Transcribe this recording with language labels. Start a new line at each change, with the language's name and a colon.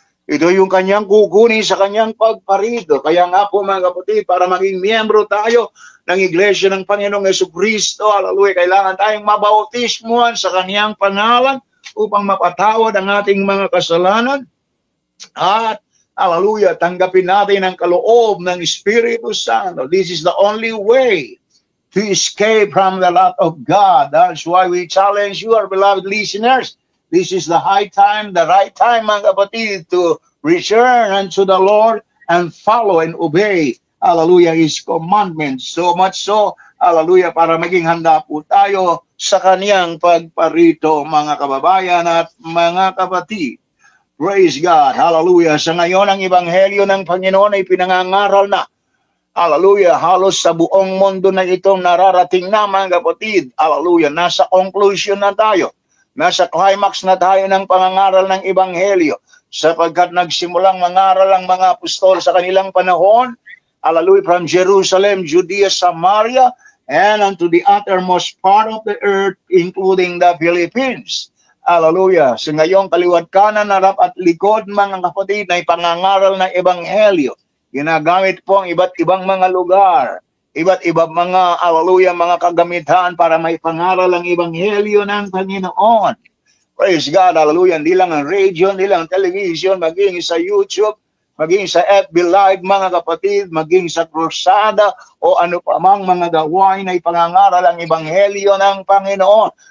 Filipino: Ito yung kanyang kukunin sa kanyang pagparito. Kaya nga po, mga kapatid, para maging miyembro tayo ng Iglesia ng Panginoong Jesucristo, hallelujah, kailangan tayong mabautismuhan sa kanyang pangalan upang mapatawad ang ating mga kasalanan. At hallelujah, tanggapin natin ang kaloob ng Espiritu Santo.
English: This is the only way to escape from the wrath of God. That's why we challenge you, our beloved listeners. This is the high time, the right time,
Filipino: mga kapatid,
English: to return unto the Lord and follow and obey, hallelujah, His commandments. So much so,
Filipino: hallelujah, para maging handa po tayo sa kaniyang pagparito, mga kababayan at mga kapatid.
English: Praise God.
Filipino: Hallelujah. Sa ngayon, ang Ebanghelyo ng Panginoon ay pinangangaral na. Hallelujah. Halos sa buong mundo na itong nararating na, mga kapatid. Hallelujah. Nasa conclusion na tayo. Nasa climax na tayo ng pangangaral ng Ebanghelyo. Sapagkat nagsimulang mangaral ang mga apostol sa kanilang panahon. Hallelujah.
English: From Jerusalem, Judea, Samaria, and unto the uttermost part of the earth, including the Philippines. Hallelujah.
Filipino: Sa ngayong kaliwat kanan, harap at likod, mga kapatid, na ipangangaral ng Ebanghelyo. Ginagamit po ang iba't ibang mga lugar, iba't ibang mga, hallelujah, mga kagamitan para may pangaral ang Ebanghelyo ng Panginoon.
English: Praise God,
Filipino: hallelujah. Hindi lang ang radio, hindi lang ang television, maging sa YouTube, maging sa FB Live, mga kapatid, maging sa krusada, o ano pa mang mga gawain na ipangangaral ang Ebanghelyo ng Panginoon.